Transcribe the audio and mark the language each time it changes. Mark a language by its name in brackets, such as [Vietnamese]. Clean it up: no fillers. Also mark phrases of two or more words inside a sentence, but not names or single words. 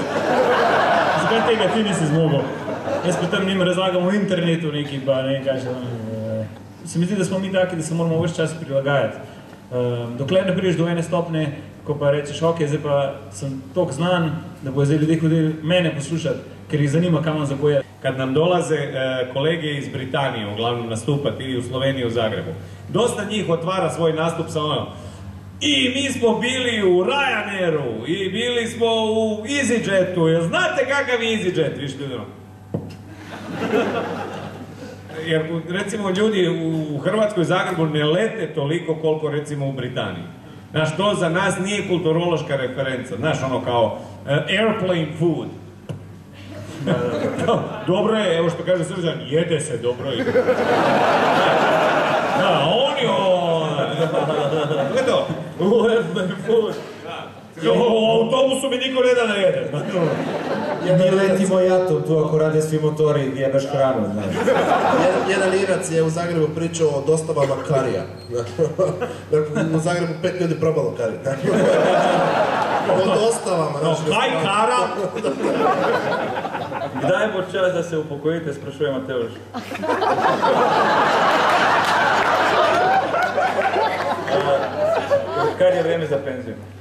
[Slovenian] Zakaj tega ti nisi zmogel? Jaz potem njim razlagam v internetu neki, pa ne kaj še, se mi zdi, da smo mi taki, da se moramo vse čas prilagajati. Dokler ne prideš do ene stopne, ko pa rečeš, ok, zdaj pa sem toliko znan, da bojo zdaj ljudje hodili mene poslušati, ker jih zanima, kam vam zapoje. [Croatian] Kad nam dolaze kolege iz Britanije, uglavnom nastupati, ili u Sloveniji, u Zagrebu, dosta njih otvara svoj nastup sa ono, i mi smo bili u Ryanairu, i bili smo u EasyJetu, jel znate kakav je EasyJet, viš ljudi? Jer recimo ljudi u Hrvatskoj Zagrebu ne lete toliko koliko recimo u Britaniji. Znaš, to za nas nije kulturološka referenca. Znaš, ono kao [English] airplane food. [Croatian] Dobro je, evo što kaže Srđan, jede se dobro i... Da, oni Gledaj to? [English] Airplane food. [Croatian] U autobusu mi niko ne da jede. Mi letimo jatom, tu ako rade svi motori, jebeš hranu, znaš. Jedan Irac je u Zagrebu pričao o dostavama karija. U Zagrebu 5 ljudi probalo karija. O dostavama, znaš. Kaj kara? [Slovenian] Kdaj bo čas, da se upokojite, sprašuje Mateuš. [Serbian] Kad je vreme za penziju?